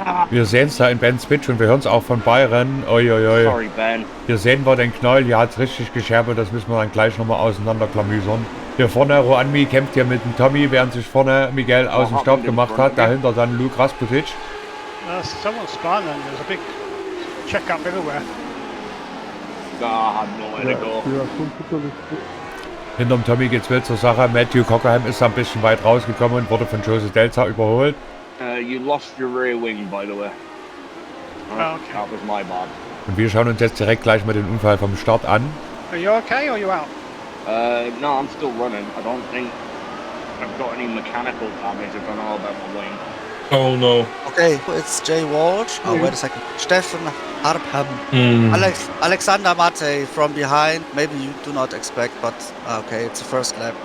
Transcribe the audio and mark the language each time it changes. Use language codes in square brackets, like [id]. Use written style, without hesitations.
[de] Wir sehen es da in Ben's Pitch und wir hören es auch von Byron. Uiuiui. [en] Sorry, Ben. [de] Hier sehen wir den Knäuel, hier hat es richtig gescherbelt, das müssen wir dann gleich nochmal auseinanderklamüsern. Hier vorne Juanmi kämpft hier mit dem Tommy, während sich vorne Miguel aus dem Staub gemacht hat. Dahinter dann Luke Rasputic. [en] Someone's spun and there's a big check-up everywhere. I had nowhere to go. [de] Hinterm Tommy geht's wild zur Sache. Matthew Cockerham ist da ein bisschen weit rausgekommen und wurde von Jose Delza überholt. [en] You lost your rear wing, by the way. Oh, okay. That was my bad. [de] Und wir schauen uns jetzt direkt gleich mal den Unfall vom Start an. [en] Are you okay or are you out? No, I'm still running. I don't think I've got any mechanical damage. I don't know about my wing. Oh no. Okay, it's Jay Walsh. Oh, wait a second. Steffen Harpham. Alexander Mate from behind. Maybe you do not expect, but okay, it's the first lap.